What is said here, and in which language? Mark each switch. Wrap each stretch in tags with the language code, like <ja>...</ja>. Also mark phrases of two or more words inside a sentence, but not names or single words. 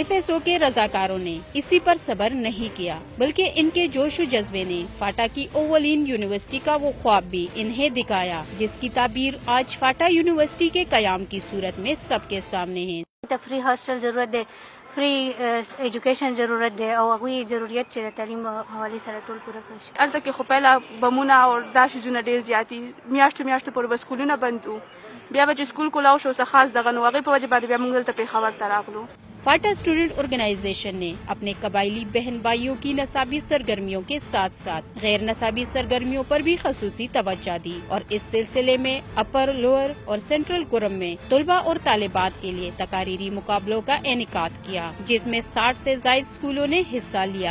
<ur>FSO کے رضاکاروں نے اسی پر صبر نہیں کیا بلکہ انکے جوش و جذبے نے فاٹا کی اولین یونیورسٹی کا وہ خواب بھی انہیں دکھایا، جسکی تعبیر آج فاٹا یونیورسٹی کے قیام کی صورت میں سبکے سامنے ہے.</ur> <en>free hostel</en> <ur>ضرورت ہے,</ur> <en>free education</en> <ur>ضرورت ہے اور وہی ضروریات</ur> <ps>چې د تعلیم حواله سره ټول پوره کړي. الته کې خو پهله بمونه او دا شیزونه ډېر زیاتې میاشتو پورې به سکولونه بند وو، بیا به چې سکول کولاو شو څه خاص دغه نو هغې په وجه باندې بیا موږ دلته پېښور ته راغلو.</ps> <ur>فاٹا اسٹوڈنٹ آرگنائزیشن نے اپنے قبائلی بہن بھائیوں کی نصابی سرگرمیوں کے ساتھ ساتھ غیر نصابی سرگرمیوں پر بھی خصوصی توجہ دی اور اس سلسلے میں اپر، لوئر اور سینٹرل کرم میں طلبہ اور طالبات کے لیے تقریری مقابلوں کا انعقاد کیا، جسمیں 60 سے زائد اسکولوں نے حصہ لیا.</ur>